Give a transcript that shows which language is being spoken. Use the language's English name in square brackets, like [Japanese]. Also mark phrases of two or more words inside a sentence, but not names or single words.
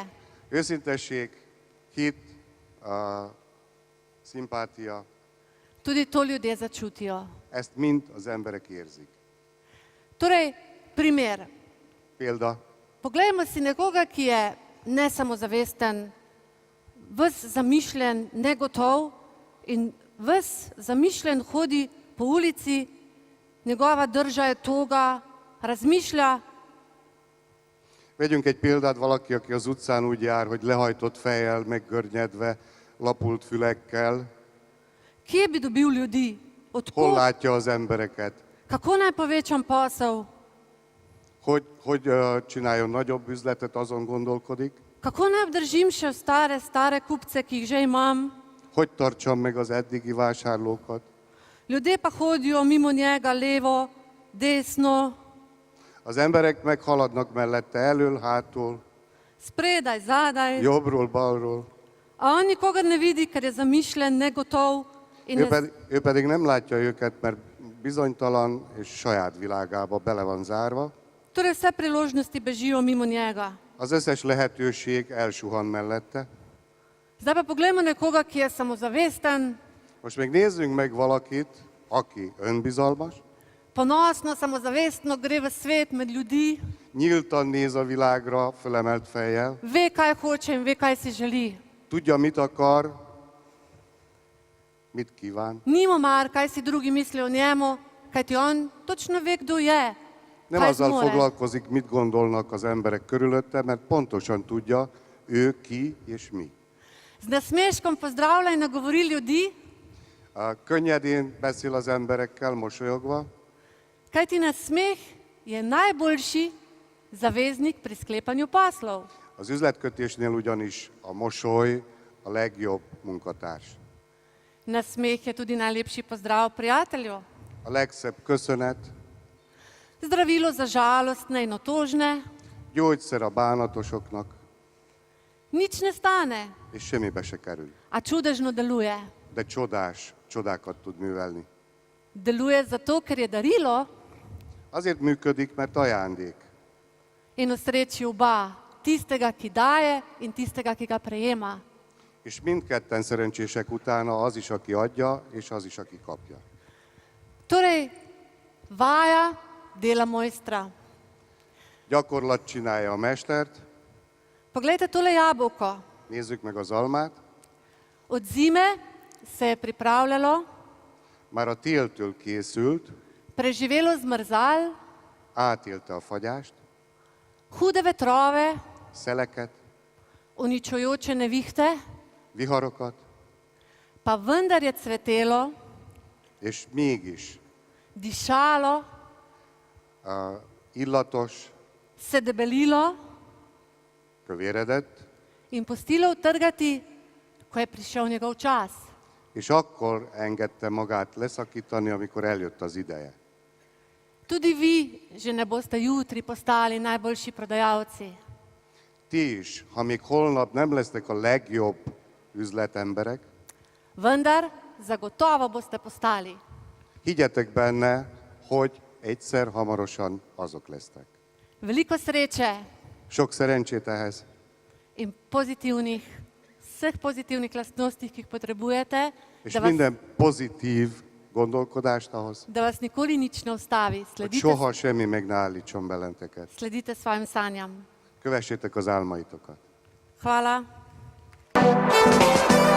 [Hungarian] Őszintesség, hit, szimpátia, [Slovenian] tudi to ljudje začutijo. [Hungarian] ezt mind az emberek érzik. [Slovenian] Torej, primer. [Hungarian] Példa, [Slovenian] Poglejmo si nekoga, ki je nesamozavesten, ves zamišljen, negotov in ves zamišljen hodi po ulici, njegova drža je toga, razmišlja. [Hungarian] vegyünk egy példát, valaki, aki az utcán úgy jár, hogy lehajtott fejjel, meggörnyedve, lapult fülekkel, [Slovenian] Kje bi dobil ljudi? [Hungarian] hol [Czech] Odkud? [Hungarian] látja az embereket, [Slovenian] Kako naj povečam posel? [Hungarian] hogy csináljon nagyobb üzletet, azon gondolkodik, [Slovenian] Kako naj obdržim še stare kupce, ki jih že imam? [Hungarian] hogy tartsam meg az eddigi vásárlókat. [Slovenian] Ljudje pa hodijo mimo njega levo, desno, [Hungarian] Az emberek meghaladnak mellette elől, hátul, [Slovenian] spredaj, zadaj. [Hungarian] jobbról, balról. [Slovenian] A on nikogar ne vidi, ker je zamišljen, negotov in [Hungarian] Ő pedig nem látja őket, mert bizonytalan és saját világába bele van zárva. [Slovenian] torej vse priložnosti bežijo mimo njega. [Hungarian] Az összes lehetőség elsuhan mellette. [Slovenian] Zdaj pa poglejmo nekoga, ki je samozavesten, [Hungarian] Most még nézzünk meg valakit, aki önbizalmas, [Slovenian] ponosno, samozavestno gre v svet med ljudi, [Hungarian] nyíltan néz a világra, fölemelt fejjel, [Slovenian] ve, kaj hoče in ve, kaj si želi. [Hungarian] tudja, mit akar, mit kíván, [Slovenian] Nima mar, kaj si drugi mislijo o njemu, kajti on točno ve, kdo je, [Hungarian] Nem [Slovenian] kaj [Hungarian] azzal [Slovenian] zmore. [Hungarian] foglalkozik, mit gondolnak az emberek körülötte, mert pontosan tudja, ő ki és mi. [Slovenian] Z nasmeškom pozdravlja in nagovori ljudi, [Hungarian] Könnyedén beszél az emberekkel, mosolyogva, [Slovenian] kajti nasmeh je najboljši zaveznik pri sklepanju poslov. [Hungarian] az üzletkötésnél ugyanis a mosoly a legjobb munkatárs. [Slovenian] Nasmeh je tudi najlepši pozdrav prijatelju. [Hungarian] A legszebb köszönet, [Slovenian] Zdravilo za žalostne in otožne, [Hungarian] gyógyszer a bánatosoknak, [Slovenian] nič ne stane, [Hungarian] és semmibe se kerül. [Slovenian] a čudežno deluje. [Hungarian] De csodákat tud művelni. [Slovenian] Deluje zato, ker je darilo [Hungarian] Azért működik, mert ajándék. [Slovenian] in osreči oba, tistega, ki daje in tistega, ki ga prejema. [Hungarian] És mindketten szerencsések utána az is, aki adja, és az is, aki kapja. [Slovenian] Torej, vaja dela mojstra. [Hungarian] Gyakorlat csinálja a mestert, [Slovenian] Poglejte tole jabolko. [Hungarian] nézzük meg az almát. [Slovenian] Od zime se je pripravljalo, [Hungarian] Már a téltől készült, [Slovenian] preživelo zmrzal, [Hungarian] átélte a fagyást, [Slovenian] hude vetrove, [Hungarian] szeleket, [Slovenian] uničujoče nevihte, [Hungarian] viharokat, [Slovenian] pa vendar je cvetelo, [Hungarian] és mégis [Slovenian] dišalo, [Hungarian] illatos, [Slovenian] se debelilo [Hungarian] kövéredett, [Slovenian] in pustilo utrgati, ko je prišel njegov čas. [Hungarian] és akkor engedte magát leszakítani, amikor eljött az ideje. [Slovenian] Tudi vi že ne boste jutri postali najboljši prodajalci. [Hungarian] Ti is, ha még holnap nem lesznek a legjobb üzletemberek, [Slovenian] Vendar zagotovo boste postali. [Hungarian] higgyetek benne, hogy egyszer hamarosan azok lesznek. [Slovenian] Veliko sreče [Hungarian] Sok szerencsét ehhez, [Slovenian] in pozitivnih, vseh pozitivnih lastnostih, ki jih potrebujete, [Hungarian] és [Slovenian] da vas, [Hungarian] minden pozitív gondolkodást ahhoz, [Slovenian] da vas nikoli nič ne ustavi. [Hungarian] hogy soha semmi meg ne állítson benneteket. [Slovenian] Sledite svojim sanjam. [Hungarian] Kövessétek az álmaitokat. [Slovenian] Hvala.